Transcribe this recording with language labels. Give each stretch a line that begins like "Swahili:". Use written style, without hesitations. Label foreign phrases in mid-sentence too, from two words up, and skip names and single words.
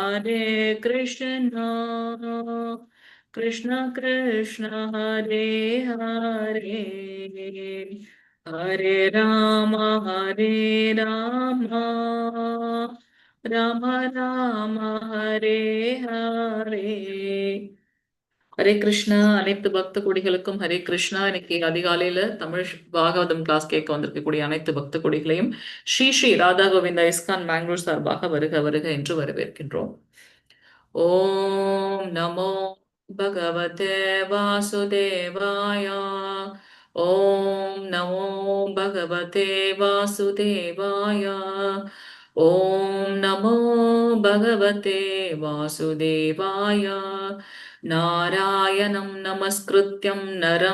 Sanskrit: कृष्ण कृष्ण हरे हरे हरे राम राम राम हरे हरे ஹரே கிருஷ்ணா.
Tamil: அனைத்து பக்த கொடிகளுக்கும் ஹரே கிருஷ்ணா. இன்னைக்கு அதிகாலையில தமிழ் பாகவதம் கிளாஸ் கேட்க வந்திருக்கக்கூடிய அனைத்து பக்த கொடிகளையும் ஸ்ரீ ஸ்ரீ ராதா கோவிந்தா இஸ்கான் பெங்களூர் சார்பாக வருக வருக என்று வரவேற்கின்றோம்.
Sanskrit: ॐ नमो भगवते वासुदेवाय. ॐ नमो भगवते वासुदेवाय. ॐ नमो भगवते वासुदेवाय नारायणं नमस्कृत्यं नरं